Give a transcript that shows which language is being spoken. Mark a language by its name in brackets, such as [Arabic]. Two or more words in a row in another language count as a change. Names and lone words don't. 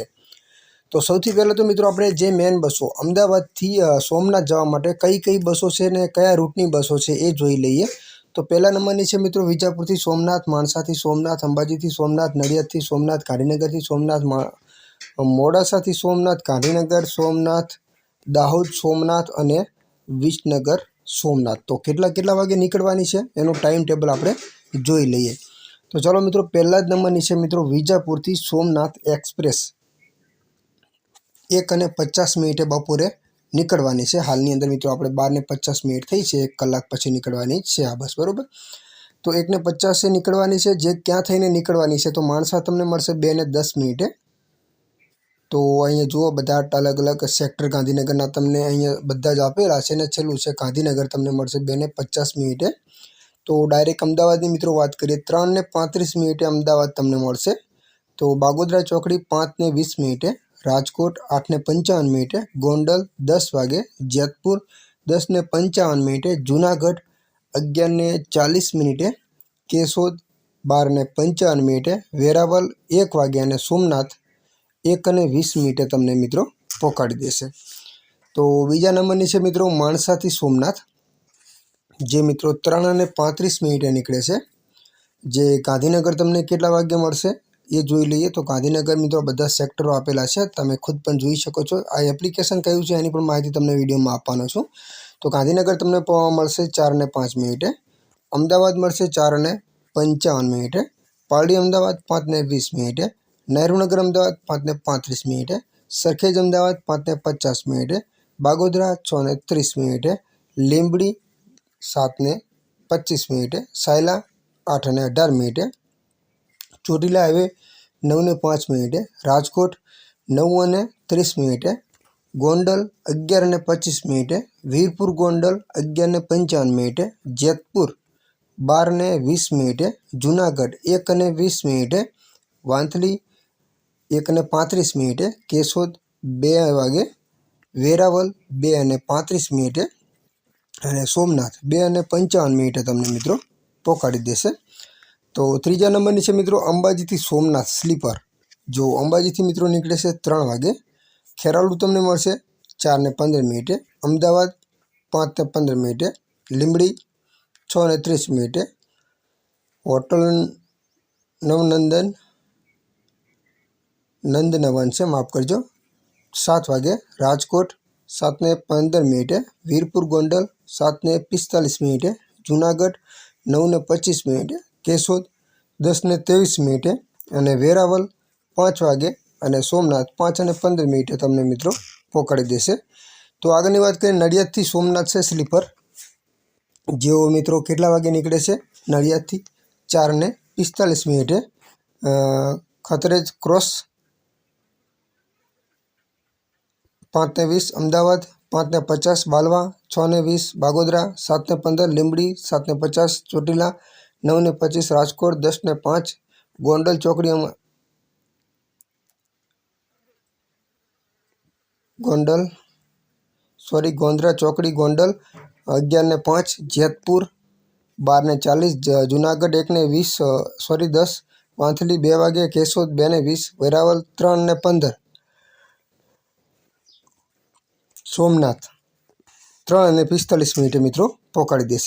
[Gujarati] તો સૌથી પહેલાં તો મિત્રો આપણે જે મેન બસો અમદાવાદથી સોમનાથ જવા માટે કઈ કઈ બસો છે ને કયા રૂટની બસો છે એ જોઈ લઈએ। તો પહેલા નંબરની છે મિત્રો વિજાપુરથી સોમનાથ, માણસાથી સોમનાથ, અંબાજીથી સોમનાથ, નડિયાદથી સોમનાથ, ગાંધીનગરથી સોમનાથ, મોડાસાથી સોમનાથ, ગાંધીનગર સોમનાથ, દાહોદ સોમનાથ અને વિસનગર सोमनाथ। તો કેટલા વાગે નીકળવાની છે એનું ટાઇમ ટેબલ આપણે જોઈ લઈએ। તો ચલો મિત્રો પહેલા જ નંબરની છે મિત્રો વિજાપુરથી સોમનાથ એક્સપ્રેસ 1:50 બપોરે નીકળવાની છે। હાલની અંદર મિત્રો આપણે 12:50 થઈ છે, 1 કલાક પછી નીકળવાની છે આ બસ, બરોબર। તો 1:50 નીકળવાની છે। જે ક્યાં થઈને નીકળવાની છે તો માણસા તમને મળશે 2:10। તો અહીં જુઓ બધા અલગ અલગ સેક્ટર ગાંધીનગરના તમને અહીં બધા જ આપેલા છે ને છેલ્લું છે ગાંધીનગર તમને મળશે 2:50। તો ડાયરેક્ટ અમદાવાદની મિત્રો વાત કરીએ 3:35 અમદાવાદ તમને મળશે। તો બાગોદરા ચોકડી 5:20, રાજકોટ 8:55, ગોંડલ 10 વાગે, જેતપુર 10:55, જૂનાગઢ 11:40, કેશોદ 12:55, વેરાવળ 1 વાગે અને સોમનાથ 1:20 તમને મિત્રો પહોંચાડી દેશે। તો બીજા નંબરની છે મિત્રો માણસાથી સોમનાથ, જે મિત્રો 3:35 નીકળે છે। જે ગાંધીનગર તમને કેટલા વાગે મળશે એ જોઈ લઈએ। તો ગાંધીનગર મિત્રો બધા સેક્ટરો આપેલા છે, તમે ખુદ પણ જોઈ શકો છો। આ એપ્લિકેશન કયું છે એની પણ માહિતી તમને વિડિયોમાં આપવાનો છું। તો ગાંધીનગર તમને મળશે 4:05, અમદાવાદ મળશે 4:55, પારડી અમદાવાદ 5:20, નેહરુનગર અમદાવાદ 5:35, સરખેજ અમદાવાદ 5:50, બાગોદરા 6:30, લીંબડી 7:25, સાયલા 8:18, ચોટીલા હાઈવે 9:05, રાજકોટ 9:30, गोंडल 11:25, वीरपुर गोंडल 11:55, जेतपुर 12:20, जूनागढ़ 1:20, वांथली 1:35, केशोद 2 वागे, वेरावल 2:35 અને સોમનાથ 2:55 તમને મિત્રો પહોંચાડી દેશે। તો ત્રીજા નંબરની છે મિત્રો અંબાજીથી સોમનાથ સ્લીપર। જો અંબાજીથી મિત્રો નીકળે છે 3 વાગે, ખેરાલુ તમને મળશે 4:15, અમદાવાદ 5:15, લીંબડી 6:30, હોટલ नंदनवन से માફ કરજો 7 વાગે, राजकोट 7:15, वीरपुर गोंडल 7:45, जूनागढ़ 9:25, केशोद 10:23 અને વેરાવલ 5 વાગે અને સોમનાથ 5:15 તમને મિત્રો પહોંચાડી દેશે। તો આગળની વાત કરીએ નડિયાદથી સોમનાથ છે સ્લીપર, જેઓ મિત્રો કેટલા વાગે નીકળે છે નડિયાદથી 4:45, ખતરેજ ક્રોસ 5:20, अमदावाद 5:50, बालवा 6:20, बागोदरा 7:15, લીંબડી 7:50, ચોટીલા 9:25, राजकोट 10:05, ગોંડલ ચોકડી ગોંદરા ચોકડી ગોંડલ 11:05, જેતપુર 12:40, જૂનાગઢ 10, વંથલી 2 વાગે, કેશોદ 2:20, વેરાવળ 3:15, સોમનાથ 3:45 મિત્રો પહોંચાડી દેશે।